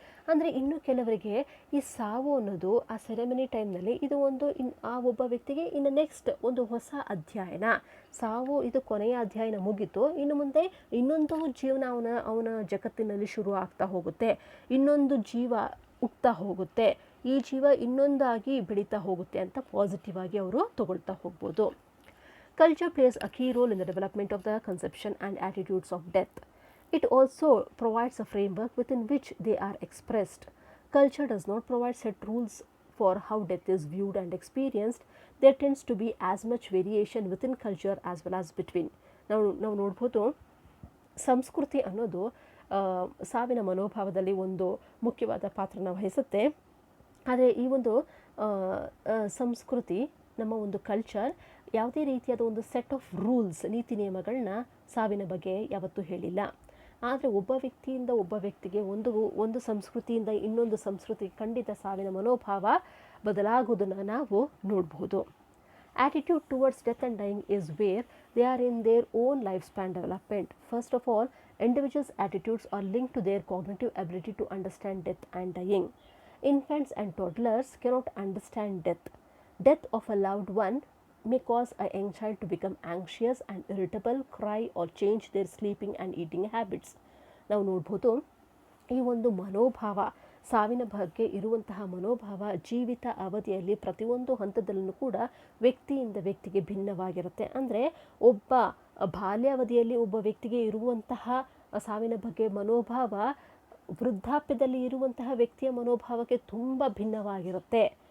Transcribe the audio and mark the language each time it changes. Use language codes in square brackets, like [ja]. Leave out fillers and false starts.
[kn] ಅಂದರೆ ಇನ್ನು ಕೆಲವರಿಗೆ ಈ ಸಾವು ಅನ್ನೋದು ಆ ಸೆರೆಮನಿ ಟೈಮ್ನಲ್ಲಿ ಇದು ಒಂದು ಆ ಒಬ್ಬ ವ್ಯಕ್ತಿಗೆ ಇನ್ನು ನೆಕ್ಸ್ಟ್ ಒಂದು ಹೊಸ ಅಧ್ಯಾಯನ, ಸಾವು ಇದು ಕೊನೆಯ ಅಧ್ಯಾಯನ ಮುಗಿತು, ಇನ್ನು ಮುಂದೆ ಇನ್ನೊಂದು ಜೀವನ ಅವನ ಜಗತ್ತಿನಲ್ಲಿ ಶುರು ಆಗ್ತಾ ಹೋಗುತ್ತೆ, ಇನ್ನೊಂದು ಜೀವ ಹುಟ್ತಾ ಹೋಗುತ್ತೆ, ಈ ಜೀವ ಇನ್ನೊಂದಾಗಿ ಬೆಳೀತಾ ಹೋಗುತ್ತೆ ಅಂತ ಪಾಸಿಟಿವ್ ಆಗಿ ಅವರು ತಗೊಳ್ತಾ ಹೋಗ್ಬೋದು. [en] Culture plays a key role in the development of the conception and attitudes of death. It also provides a framework within which they are expressed. Culture does not provide set rules for how death is viewed and experienced. There tends to be as much variation within culture as well as between. [kn] ನಾವು ನೋಡ್ಬೋದು, ಸಂಸ್ಕೃತಿ ಅನ್ನೋದು ಸಾವಿನ ಮನೋಭಾವದಲ್ಲಿ ಒಂದು ಮುಖ್ಯವಾದ ಪಾತ್ರನ ವಹಿಸುತ್ತೆ. ಆದರೆ ಈ ಒಂದು ಸಂಸ್ಕೃತಿ, ನಮ್ಮ ಒಂದು ಕಲ್ಚರ್ ಯಾವುದೇ ರೀತಿಯಾದ ಒಂದು [en] set of rules, [kn] ನೀತಿ ನಿಯಮಗಳನ್ನ ಸಾವಿನ ಬಗ್ಗೆ ಯಾವತ್ತೂ ಹೇಳಿಲ್ಲ. ಆದರೆ ಒಬ್ಬ ವ್ಯಕ್ತಿಯಿಂದ ಒಬ್ಬ ವ್ಯಕ್ತಿಗೆ, ಒಂದು ಸಂಸ್ಕೃತಿಯಿಂದ ಇನ್ನೊಂದು ಸಂಸ್ಕೃತಿಗೆ ಖಂಡಿತ ಸಾವಿನ ಮನೋಭಾವ ಬದಲಾಗೋದನ್ನು ನಾವು ನೋಡಬಹುದು. [en] Attitude towards death and dying is where they are in their own lifespan development. First of all, individuals' attitudes are linked to their cognitive ability to understand death and dying. Infants and toddlers cannot understand death. Death of a loved one may cause a young child to become anxious and irritable, cry or change their sleeping and eating habits. [kn] ನಾವು ನೋಡ್ಬೋದು, ಈ ಒಂದು ಮನೋಭಾವ, ಸಾವಿನ ಬಗ್ಗೆ ಇರುವಂತಹ ಮನೋಭಾವ ಜೀವಿತ ಅವಧಿಯಲ್ಲಿ ಪ್ರತಿಯೊಂದು ಹಂತದಲ್ಲೂ ಕೂಡ ವ್ಯಕ್ತಿಯಿಂದ ವ್ಯಕ್ತಿಗೆ ಭಿನ್ನವಾಗಿರುತ್ತೆ. ಅಂದರೆ ಒಬ್ಬ ಬಾಲ್ಯಾವಧಿಯಲ್ಲಿ ಒಬ್ಬ ವ್ಯಕ್ತಿಗೆ ಇರುವಂತಹ ಸಾವಿನ ಬಗ್ಗೆ ಮನೋಭಾವ ವೃದ್ಧಾಪ್ಯದಲ್ಲಿ ಇರುವಂತಹ ವ್ಯಕ್ತಿಯ ಮನೋಭಾವಕ್ಕೆ ತುಂಬ ಭಿನ್ನವಾಗಿರುತ್ತೆ.